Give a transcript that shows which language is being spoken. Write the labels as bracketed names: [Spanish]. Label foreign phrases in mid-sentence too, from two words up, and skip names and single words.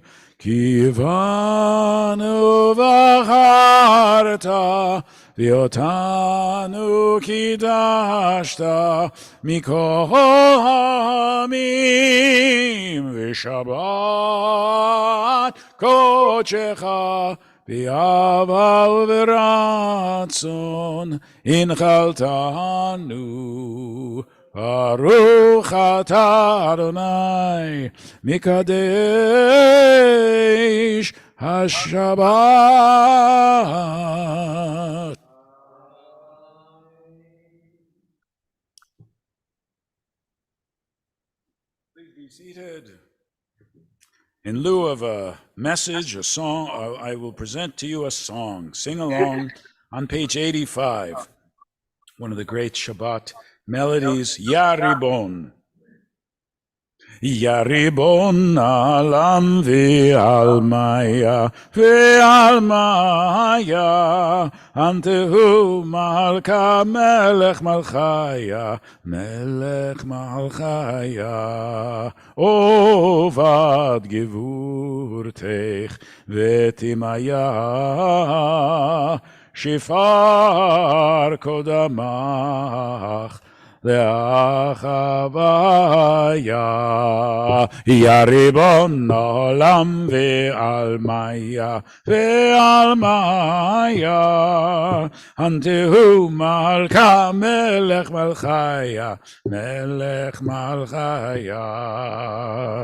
[Hebrew] כי באנו בחרת, ואותנו קידשת מכל העמים, ושבת קודשך באהבה וברצון הנחלתנו. ברוך אתה אדוני מקדש השבת. [English] Please be seated. In lieu of a message, a song, I will present to you a song. Sing along on page 85, one of the great Shabbat melodies, Ya Ribon. [Aramaic] יה ריבון עלם ועלמיא ועלמיא אנת הוא מלכא מלך מלכיא מלך מלכיא עובד גבורתך ותמהיא שפר קדמך לאחוויה. יא ריבון עולם ועלמיה ועלמיה אנתהו מלכה מלך מלכיה מלך מלכיה.